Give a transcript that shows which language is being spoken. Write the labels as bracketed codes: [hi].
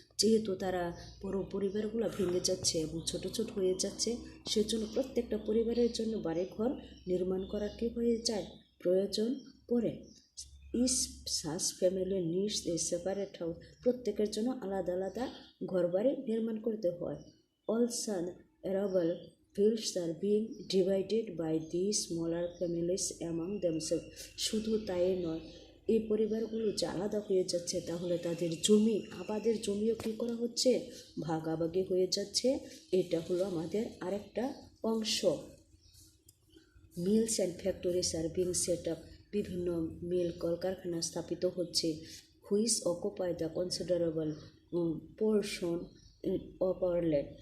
[bn] যেহেতু তারা বড় পরিবারগুলো ভেঙে যাচ্ছে এবং ছোট ছোট হয়ে যাচ্ছে, সেজন্য প্রত্যেকটা পরিবারের জন্য বাড়িঘর নির্মাণ করার কী হয়ে যায়, প্রয়োজন পড়ে। [en] Is such family needs a separate house. [bn] প্রত্যেকের জন্য আলাদা আলাদা ঘরবাড়ি নির্মাণ করতে হয়। [en] Also arable fields are being divided by these smaller families among themselves. [bn] শুধু তাই নয়, এই পরিবারগুলো যে আলাদা হয়ে যাচ্ছে, তাহলে তাদের জমি, আবাদের জমিও কী করা হচ্ছে, ভাগাভাগি হয়ে যাচ্ছে। এটা হলো আমাদের আরেকটা অংশ। [en] Mills and factories are being set up. [bn] বিভিন্ন মিল কলকারখানা স্থাপিত হচ্ছে। [en] Which occupy the considerable portion of our land.